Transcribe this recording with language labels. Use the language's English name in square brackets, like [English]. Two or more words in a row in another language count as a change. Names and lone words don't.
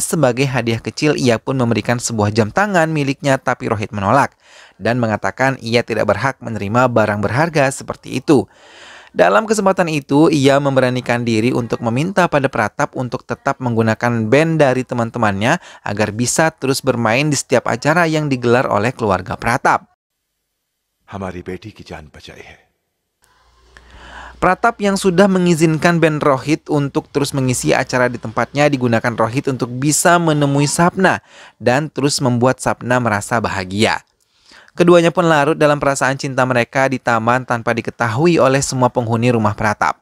[Indonesian] Sebagai hadiah kecil, ia pun memberikan sebuah jam tangan miliknya, tapi Rohit menolak dan mengatakan ia tidak berhak menerima barang berharga seperti itu. Dalam kesempatan itu, ia memberanikan diri untuk meminta pada Pratap untuk tetap menggunakan band dari teman-temannya agar bisa terus bermain di setiap acara yang digelar oleh keluarga Pratap. [Hindi] हमारी बेटी की जान बचाई है. [Indonesian] Pratap yang sudah mengizinkan band Rohit untuk terus mengisi acara di tempatnya digunakan Rohit untuk bisa menemui Sapna dan terus membuat Sapna merasa bahagia. Keduanya pun larut dalam perasaan cinta mereka di taman tanpa diketahui oleh semua penghuni rumah Pratap.